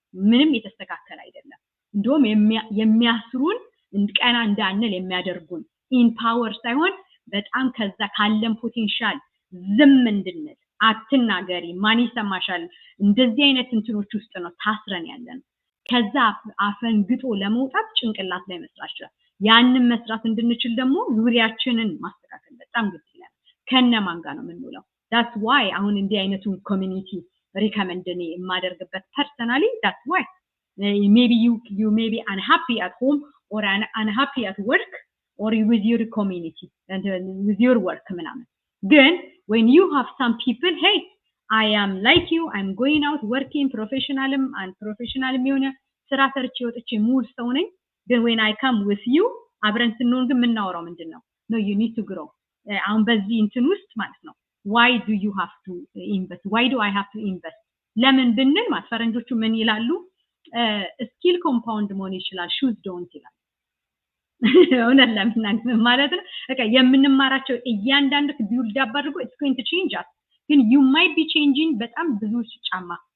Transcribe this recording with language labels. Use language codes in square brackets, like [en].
[am] ምንም የተስተካከለ አይደለም። እንደውም የሚያስሩን ቀና እንዳንል የሚያደርጉን ኢን ፓወር ሳይሆን በጣም ከዛ ካለን ፖቴንሻል ዝም እንድንል አትናገሪ ማን ይሰማሻል እንደዚህ አይነት እንትኖች ውስጥ ነው ታስረን ያለን። ከዛ አፈንግጦ ለመውጣት ጭንቅላት ላይ መስራት ይችላል። ያንን መስራት እንድንችል ደግሞ ዙሪያችንን ማስተካከል በጣም ግድ ይላል። ከነማን ጋር ነው የምንውለው? [en] that's why [am] አሁን እንዲህ አይነቱን ኮሚኒቲ ሪከመንድ እኔ የማደርግበት ፐርሰናሊ [en] that's why maybe you may be unhappy at home or unhappy at work or with your community and with your work ምናምን ግን when you have some people hey I am like you I'm going out working professionalism and professionalism [am] የሆነ ስራ ሰርቼ ወጥቼ ሙሉ ሰው ነኝ ግን [en] when I come with you [am] አብረን ስንሆን ግን የምናወራው ምንድነው? [en] no you need to grow [am] አሁን በዚህ እንትን ውስጥ ማለት ነው [en] why do you have to invest [am] why do I have to invest ለምን ብንል ማለት ፈረንጆቹ ምን ይላሉ ስኪል ኮምፓውንድ መሆን ይችላል ሹዝ ዶንት ይላል እውነት ለምን ማለት ነው በቃ የምንማራቸው እያንዳንዱ ቢውልድ አፕ አድርጎ [en] it's going to change us [am] ግን [en] you might be changing [am] በጣም ብዙ ጫማ